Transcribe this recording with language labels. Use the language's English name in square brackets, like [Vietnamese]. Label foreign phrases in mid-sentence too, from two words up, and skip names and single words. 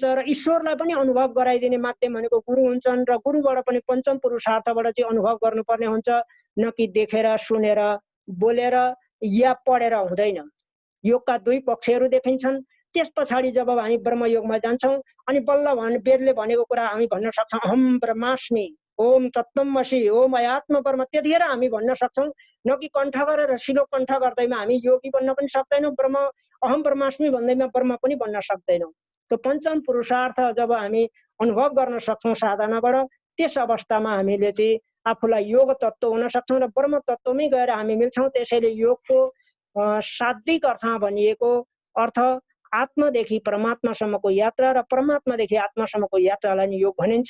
[Nepali] र ईश्वरलाई पनि अनुभव गराइदिने माध्यम भनेको गुरु हुन्छन् र गुरुबाट पनि पञ्चम पुरुषार्थबाट चाहिँ अनुभव गर्नुपर्ने हुन्छ, न कि देखेर सुनेर बोलेर या पढेर हुँदैन। योगका दुई पक्षहरू देखिन्छन्। त्यस पछाडि जब हामी ब्रह्मयोगमा जान्छौँ अनि बल्ल वेदले भनेको कुरा हामी भन्न सक्छौँ, [Sanskrit] अहम ब्रह्मास्मि, ओम तत्त्वमसि, ओम अयात्म ब्रह्म। [Nepali] त्यतिखेर हामी भन्न सक्छौँ, न कि कण्ठ गरेर शिलो कण्ठ गर्दैमा हामी योगी बन्न पनि सक्दैनौँ, ब्रह्म [Sanskrit] अहम ब्रह्मास्मि [Nepali] भन्दैमा ब्रह्म पनि बन्न सक्दैनौँ। त्यो पञ्चम पुरुषार्थ जब हामी अनुभव गर्न सक्छौँ साधनाबाट, त्यस अवस्थामा हामीले चाहिँ आफूलाई योग तत्त्व हुन सक्छौँ र ब्रह्म तत्त्वमै गएर हामी मिल्छौँ। त्यसैले योगको शाब्दिक अर्थमा भनिएको अर्थ आत्मादेखि परमात्मासम्मको यात्रा र परमात्मादेखि आत्मासम्मको यात्रालाई नै योग भनिन्छ।